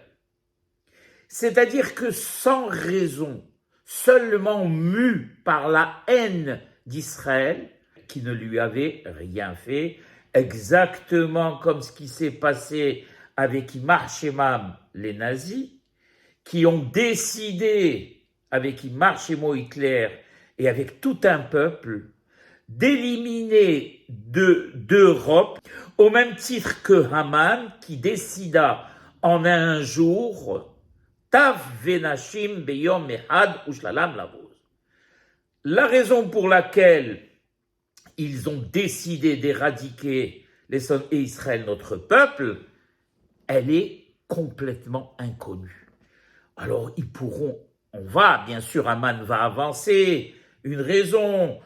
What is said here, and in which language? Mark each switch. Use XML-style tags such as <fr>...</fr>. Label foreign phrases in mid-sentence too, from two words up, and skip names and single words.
<fr>C'est-à-dire que sans raison, seulement mu par la haine d'Israël, qui ne lui avait rien fait, exactement comme ce qui s'est passé avec</fr> <he>ימח שמם,</he> <fr>les nazis, qui ont décidé, avec</fr> <he>ימח שמו</he> <fr>Hitler, et avec tout un peuple d'éliminer d'Europe, au même titre que Haman, qui décida en un jour,</fr> <he>טף ונשים ביום אחד ושללם לבוז.</he> <fr>La raison pour laquelle ils ont décidé d'éradiquer les sons et Israël, notre peuple, elle est complètement inconnue. Alors bien sûr, Haman va avancer, une raison.</fr>